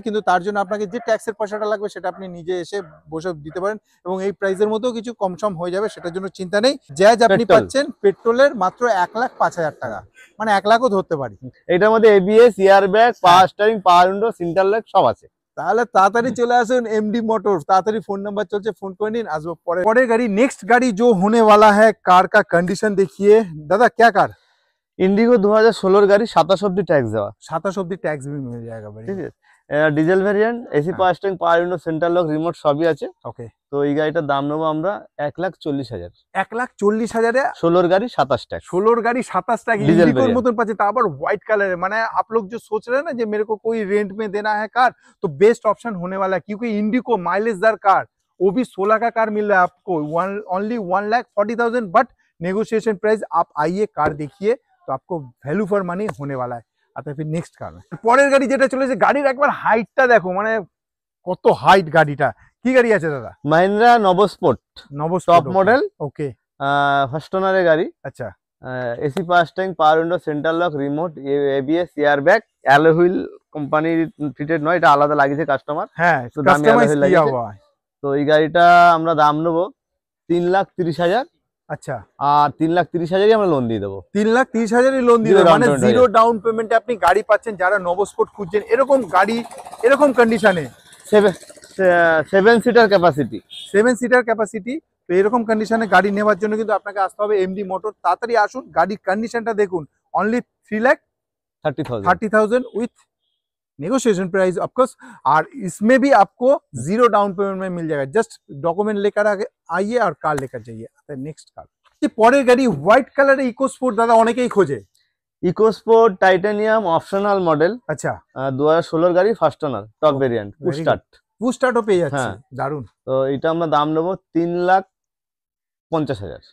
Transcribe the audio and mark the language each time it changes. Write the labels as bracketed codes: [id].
[bn] কিন্তু তার জন্য আপনাকে যে ট্যাক্সের পয়সাটা লাগবে সেটা আপনি নিজে এসে বসে দিতে পারেন, এবং এই প্রাইসের মধ্যেও কিছু কম সম হয়ে যাবে, সেটার জন্য চিন্তা নেই। জ্যাজ আপনি পাচ্ছেন পেট্রোলের মাত্র 1,05,000 টাকা, মানে 1 লাখও ধরতে পারি। এটার মধ্যে ABS, air bag, power steering, পাওয়ার উইন্ডো, সেন্টার লক সব আছে। তাহলে তাড়াতাড়ি চলে আসুন এমডি মোটর। তাড়াতাড়ি ফোন নাম্বার चलছে, ফোন করে নিন। আসবো পরে गाड़ी। [hi] नेक्स्ट गाड़ी जो होने वाला है, कार का कंडीशन देखिए दादा। क्या कार? [bn] इंडिगो 2016 गाड़ी, 27 অব্দি ট্যাক্স দেওয়া। 27 অব্দি ট্যাক্স [hi] भी मिल जाएगा भाई। [bn] ঠিক আছে। Diesel variant, AC power steering, পাওয়ার উইন্ডো, সেন্টার লক, রিমোট সবই আছে। ওকে। তো এই গাড়িটার দাম নেবো আমরা 1,40,000। 1,40,000 এ 16 গাড়ি 27 टैक्स। [hi] 16 गाड़ी 27 टैक्स इंडिगो मतन पाचे, ता पर व्हाइट कलर है। माने आप लोग जो सोच रहे हैं ना, जो मेरे को कोई रेंट में देना है कार, तो बेस्ट ऑप्शन होने वाला है, क्योंकि इंडिगो माइलेजदार कार, वो भी 16 का कार मिल रहा है आपको ओनली 1,40,000। But negotiation price. आप आइए, कार देखिए, तो आपको वैल्यू फॉर मनी होने वाला है। आता फिर नेक्स्ट कार में [bn] পরের গাড়ি যেটা চলেছে, গাড়ির একবার হাইটটা দেখো, মানে কত হাইট গাড়িটা। কি গাড়ি আছে দাদা? Mahindra নবস্পোর্ট top model. ওকে। ফার্স্ট ওনারের গাড়ি। আচ্ছা। এসি পাওয়ার স্টিয়ারিং, পাওয়ার window, centre lock, remote, ABS, air bag, alloy wheel কোম্পানির ফিটেড নয়, এটা আলাদা লাগিয়েছে কাস্টমার। হ্যাঁ, তো দামি অ্যালয় হুইল লাগিয়েছে। [hi] हुआ है। [bn] তো এই গাড়িটা আমরা দাম নেবো 3,30,000। আচ্ছা। আর 3,30,000-ই আমরা লোন দিয়ে দেবো। 3,30,000-ই লোন দিয়ে দেবো, মানে জিরো ডাউন পেমেন্টে আপনি গাড়ি পাচ্ছেন। যারা নবস্পোর্ট খুঁজছেন এরকম গাড়ি, এরকম কন্ডিশনে, 7 সিটার ক্যাপাসিটি, 7 সিটার ক্যাপাসিটি, তো এরকম কন্ডিশনে গাড়ি নেওয়ার জন্য কিন্তু আপনাকে আসতে হবে এমডি মোটর। তাড়াতাড়ি আসুন, গাড়ির কন্ডিশনটা দেখুন। [en] Only 3,30,000 with negotiation price of course. [hi] और इसमें भी आपको जीरो डाउन पेमेंट में मिल जाएगा। जस्ट डॉक्यूमेंट लेकर आइए और कार लेकर जाइए। [bn] नेक्स्ट कार পরের গাড়ি হোয়াইট কালারের ইকো স্পোর্ট। দাদা অনেকেই খোঁজে eco sport titanium optional model. আচ্ছা। 2016 গাড়ি, first owner, top variant, push স্টার্টও পেয়ে যাচ্ছে। দারুন। তো এটা আমরা দাম নেবো 3,50,000।